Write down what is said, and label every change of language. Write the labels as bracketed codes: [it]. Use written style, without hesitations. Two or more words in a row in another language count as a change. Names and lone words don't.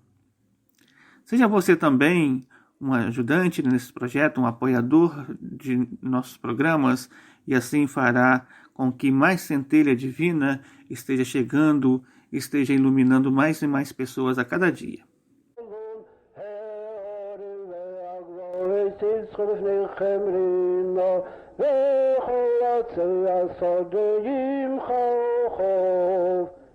[pt] Seja você também um ajudante nesse projeto, um apoiador de nossos programas, e assim fará com que mais centelha divina esteja chegando, esteja iluminando mais e mais pessoas a cada dia. [he] יסיצחו לפניכם רינה, וכל עצי השדה ימחו חוף.